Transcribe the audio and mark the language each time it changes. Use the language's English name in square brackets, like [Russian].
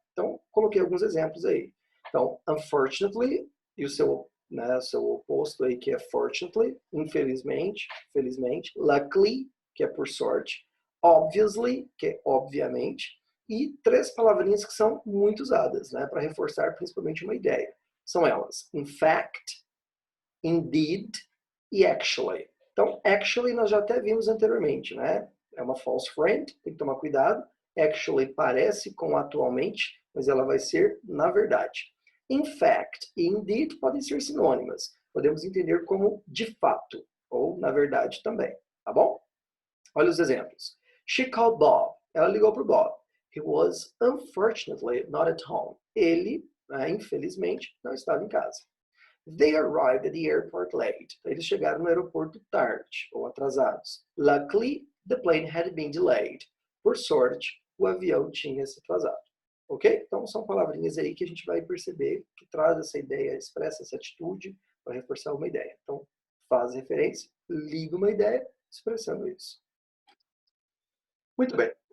[Portuguese] Então, coloquei alguns exemplos aí. Então, unfortunately, e o seu, né, seu oposto aí, que é fortunately, infelizmente, felizmente, luckily, que é por sorte, obviously, que é obviamente, e três palavrinhas que são muito usadas, né, para reforçar principalmente uma ideia. São elas, in fact, indeed e actually. Então, actually nós já até vimos anteriormente, né? É uma false friend, tem que tomar cuidado. Actually parece com atualmente, mas ela vai ser na verdade. In fact e indeed podem ser sinônimas. Podemos entender como de fato, ou na verdade também, tá bom? Olha os exemplos. [English] She called Bob. [Portuguese] Ela ligou para o Bob. [English] He was unfortunately not at home. [Portuguese] Ele, infelizmente, não estava em casa. [English] They arrived at the airport late. [Portuguese] Eles chegaram no aeroporto tarde ou atrasados. [English] Luckily, the plane had been delayed. [Portuguese] Por sorte, o avião tinha se atrasado. Ok? Então, são palavrinhas aí que a gente vai perceber que traz essa ideia, expressa essa atitude para reforçar uma ideia. Então, faz referência, liga uma ideia, expressando isso. Muito bem.